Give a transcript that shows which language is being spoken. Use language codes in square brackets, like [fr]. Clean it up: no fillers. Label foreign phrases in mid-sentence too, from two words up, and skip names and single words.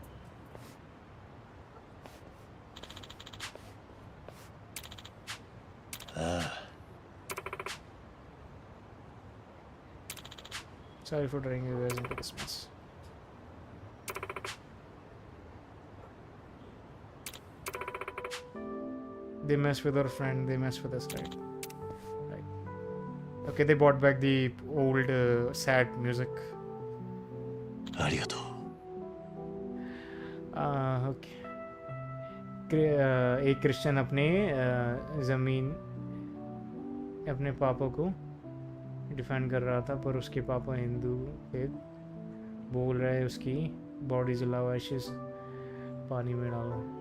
[en] Sorry for dragging you guys into this mess. They mess with our friend, they mess with us, right? Okay, they brought back the old sad music. [ja] ありがとう [en] Okay. [hi] एक क्रिश्चियन अपने ज़मीन अपने पापा को डिफेंड कर रहा था, पर उसके पापा हिंदू थे. बोल रहे उसकी बॉडी जलाओ, एशेस पानी में डालो.